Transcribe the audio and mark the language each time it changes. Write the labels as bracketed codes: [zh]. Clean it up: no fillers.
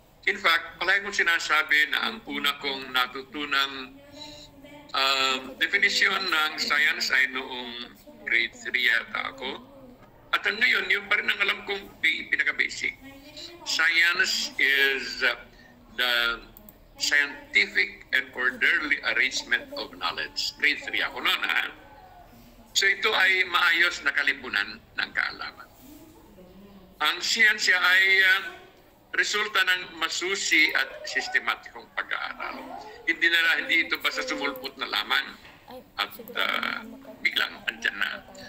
[en] In fact, [tl] palagi kong sinasabi na ang una kong natutunang definition ng science ay noong grade 3 yata ako. At ngayon, yun pa rin ang alam kong pinaka-basic. [en] Science is the scientific and orderly arrangement of knowledge. [tl] Grade 3 ako noon, ha? So ito ay maayos na kalipunan ng kaalaman. Ang siyensya ay resulta ng masusi at sistematikong pag-aaral. Hindi ito basta sumulpot na lamang at biglang andyan na.